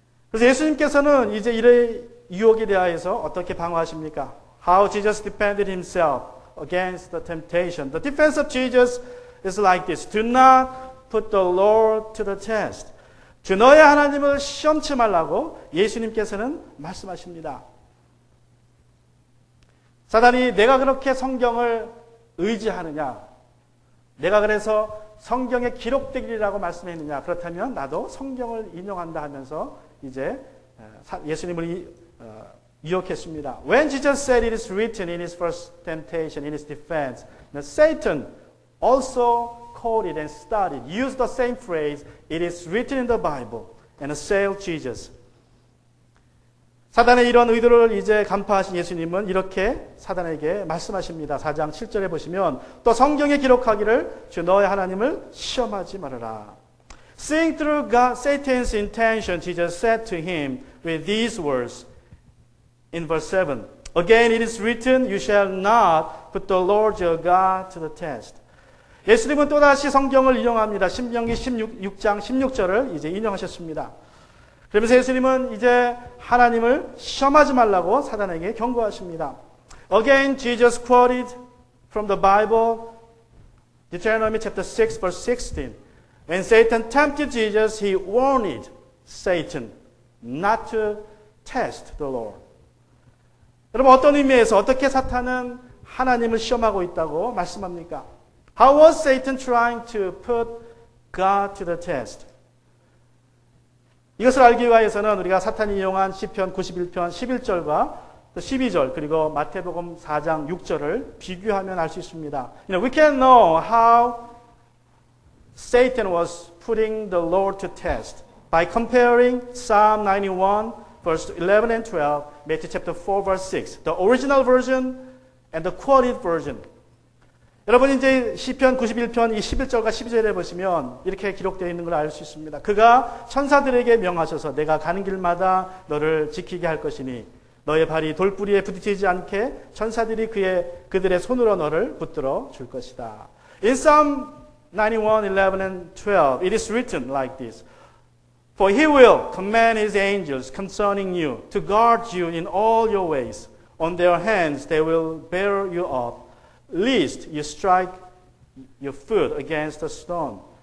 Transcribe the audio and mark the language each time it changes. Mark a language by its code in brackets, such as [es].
[ko] 그래서 예수님께서는 이제 이의 유혹에 대하여서 어떻게 방어하십니까? [en] How Jesus defended himself against the temptation. The defense of Jesus is like this. Do not put the Lord to the test. [ko] 주 너의 하나님을 시험치 말라고 예수님께서는 말씀하십니다. 사단이 내가 그렇게 성경을 의지하느냐, 내가 그래서 성경에 기록되기라고 말씀했느냐, 그렇다면 나도 성경을 인용한다 하면서 이제 예수님을 유혹했습니다. When Jesus said it is written in his first temptation, in his defense, Satan also quoted and studied, used the same phrase, it is written in the Bible, and assailed Jesus. 사단의 이런 의도를 이제 간파하신 예수님은 이렇게 사단에게 말씀하십니다. 4장 7절에 보시면 또 성경에 기록하기를 주 너의 하나님을 시험하지 말아라. [en] Seeing through Satan's intention, Jesus said to him with these words in verse 7. Again it is written, you shall not put the Lord your God to the test. [ko] 예수님은 또다시 성경을 인용합니다. 신명기 16장 16절을 이제 인용하셨습니다. 그러면서 예수님은 이제 하나님을 시험하지 말라고 사단에게 경고하십니다. [en] Again, Jesus quoted from the Bible, Deuteronomy chapter 6, verse 16. When Satan tempted Jesus, he warned Satan not to test the Lord. [ko] 여러분, 어떤 의미에서 어떻게 사탄은 하나님을 시험하고 있다고 말씀합니까? [en] How was Satan trying to put God to the test? [ko] 이것을 알기 위해서는 우리가 사탄이 이용한 시편 91편 11절과 또 12절 그리고 마태복음 4장 6절을 비교하면 알 수 있습니다. [en] We can know how Satan was putting the Lord to test by comparing Psalm 91 verse 11 and 12, Matthew chapter 4 verse 6, the original version and the quoted version. [ko] 여러분 이제 시편 91편 이 11절과 12절에 보시면 이렇게 기록되어 있는 걸 알 수 있습니다. 그가 천사들에게 명하셔서 내가 가는 길마다 너를 지키게 할 것이니 너의 발이 돌뿌리에 부딪히지 않게 천사들이 그들의 손으로 너를 붙들어 줄 것이다. [en] In Psalm 91, 11 and 12, it is written like this. For he will command his angels concerning you to guard you in all your ways. On their hands they will bear you up, lest you strike your foot against a stone.